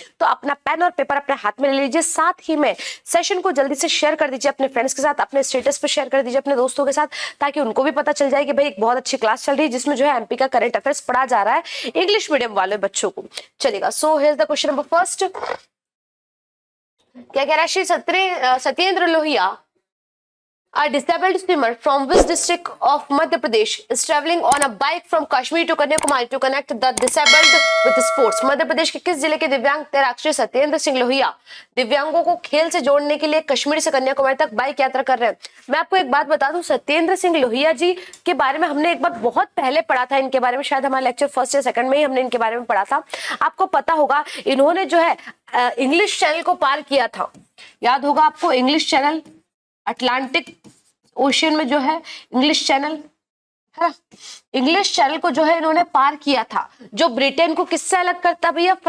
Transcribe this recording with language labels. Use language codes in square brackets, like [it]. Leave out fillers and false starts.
[hi] तो अपना पेन और पेपर अपने हाथ में ले लीजिए, साथ ही में सेशन को जल्दी से शेयर कर दीजिए अपने फ्रेंड्स के साथ, अपने स्टेटस पे शेयर कर दीजिए अपने दोस्तों के साथ, ताकि उनको भी पता चल जाए कि भाई एक बहुत अच्छी क्लास चल रही है जिसमें जो है एमपी का करंट अफेयर्स पढ़ा जा रहा है इंग्लिश मीडियम वाले बच्चों को। [en] चलेगा, so here is the question number first. [hi] क्या कह रहा है? [en] Shri Satyendra Lohia, a disabled swimmer from which district of Madhya Pradesh is traveling on a bike from Kashmir to Kanyakumari to connect the disabled with sports। [hi] Madhya Pradesh के किस जिले के दिव्यांग तैराक श्री सत्येंद्र सिंह लोहिया दिव्यांगों को खेल से जोड़ने के लिए कश्मीर से कन्याकुमारी तक बाइक यात्रा कर रहे हैं? मैं आपको एक बात बता दूं, सत्येंद्र सिंह लोहिया जी के बारे में हमने एक बार बहुत पहले पढ़ा था, इनके बारे में शायद हमारे लेक्चर फर्स्ट या सेकंड में ही हमने इनके बारे में पढ़ा था। आपको पता होगा इन्होंने जो है इंग्लिश चैनल को पार किया था, याद होगा आपको, इंग्लिश चैनल, अटलांटिक ओशियन में जो है इंग्लिश चैनल है, इंग्लिश चैनल को जो है इन्होंने पार किया था, जो ब्रिटेन को किससे अलग करता है भैया?